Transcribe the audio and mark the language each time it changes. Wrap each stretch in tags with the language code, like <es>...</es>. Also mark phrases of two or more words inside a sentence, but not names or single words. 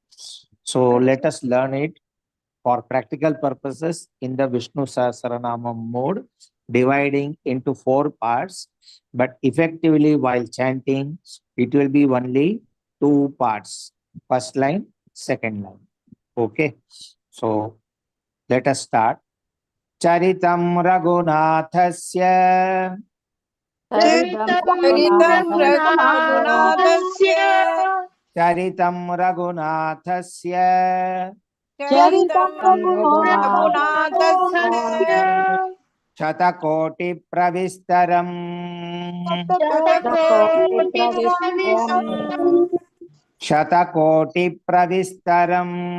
<en>So let us learn it for practical purposes in the Vishnu Sahasranama mode, dividing into 4 parts. But effectively while chanting, it will be only 2 parts. First line, second line. Okay. So let us start.</en> <sa>चरितं रघुनाथस्य चरितं रघुनाथस्य చరితం రఘునాథస్య చరితం రఘునాథస్య శతకోటి ప్రవిస్తరం శతకోటి ప్రవిస్తరం</sa>